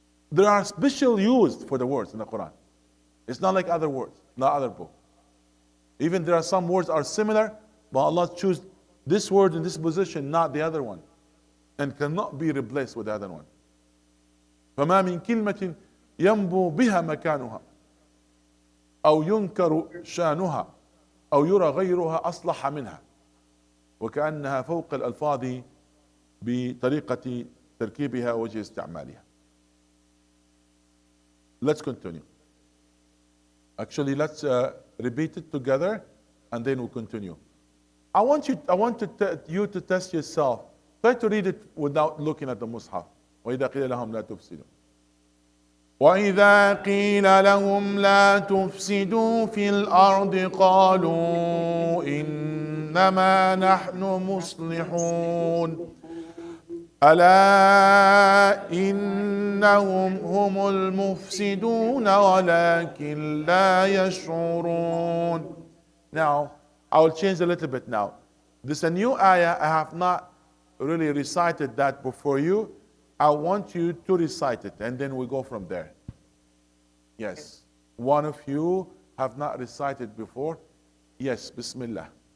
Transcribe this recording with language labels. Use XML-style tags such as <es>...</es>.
<en>There are special used for the words in the Quran. It's not like other words, not other book. Even there are some words are similar, but Allah choose this word in this position, not the other one, and cannot be replaced with the other one.</en> <ar>فما من كلمة ينبو بها مكانها أو ينكر شانها أو يرى غيرها أصلح منها وكأنها فوق الألفاظ بطريقة تركيبها وجه استعمالها.</ar> <en>Let's continue. Actually, let's repeat it together, and then we'll continue. I want you to test yourself. Try to read it without looking at the Mus'haf.</en> <ar>وإذا قيل لهم لا تفسدوا. وإذا قيل لهم لا تفسدوا في الأرض قالوا إنما نحن مصلحون ألا إنهم هم المفسدون ولكن لا يشعرون.</ar> <en>Now, I will change a little bit now. This is a new ayah. I have not really recited that before you. I want you to recite it, and then we go from there. Yes. One of you have not recited before. Yes, Bismillah.</en>